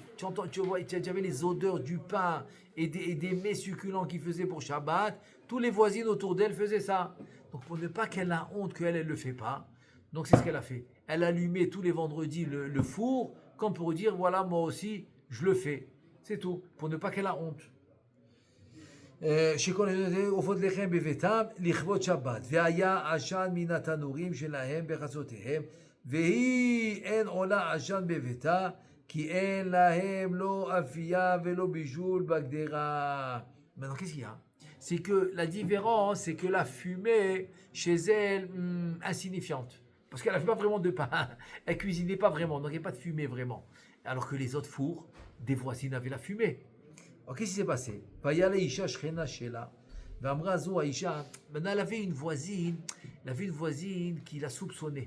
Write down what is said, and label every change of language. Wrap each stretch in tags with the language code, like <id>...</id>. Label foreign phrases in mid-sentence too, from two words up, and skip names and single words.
<fr>Tu vois, tu avais les odeurs du pain et des mets succulents qu'ils faisaient pour Shabbat. Tous les voisines autour d'elle faisaient ça. Donc pour ne pas qu'elle a honte qu'elle ne le fait pas, donc c'est ce qu'elle a fait. Elle allumait tous les vendredis le four, comme pour dire, voilà, moi aussi, je le fais. C'est tout, pour ne pas qu'elle a honte.</fr> <he>שכל עופות לחם בביתם לכבוד שבת והיה עשן מן התנורים שלהם בחצותיהם והיא אין עולה עשן בביתה כי אין להם לא אפייה ולא בישול בגדרה.</he> <fr>Maintenant qu'est-ce qu'il y a? C'est que la différence, c'est que la fumée chez elle insignifiante, parce qu'elle n'avait pas vraiment de pain, elle cuisinait pas vraiment, donc il n'y a pas de fumée vraiment, alors que les autres fours des voisines avaient la fumée. Alors, qu'est-ce qui s'est passé? Maintenant, elle avait une voisine qui l'a soupçonné.</fr>